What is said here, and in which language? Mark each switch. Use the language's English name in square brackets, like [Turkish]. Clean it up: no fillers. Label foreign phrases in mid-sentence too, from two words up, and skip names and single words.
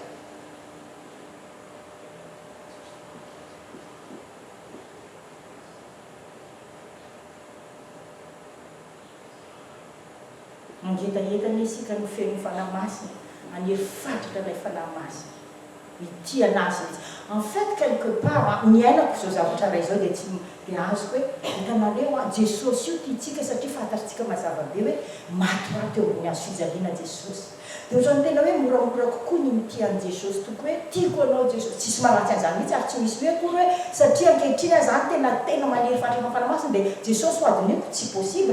[Malagasy] Mangetahetana isika ny feno fanahy masina anery fatratra ilay fanahy masina ity anazy izy. [French] En fait quelque part [Malagasy] ny ainako zao zavatra ray zao dia tsy dia azoko hoe hitanareo Jesosy io tiatsika satria fantatritsika mazava be hoe maty raha teo amin'ny azo fijaliana Jesosy. Dia ohatrany tena hoe moramora kokoa ny mitian'i Jesosy toko hoe tiako anao Jesosy tsisy maratsy an'izany mihitsy ary tsy misy hoe koa hoe satria ankehitriny zany tena maniry fatratra fanahy masina dia Jesosy ho adiny io tsy possible.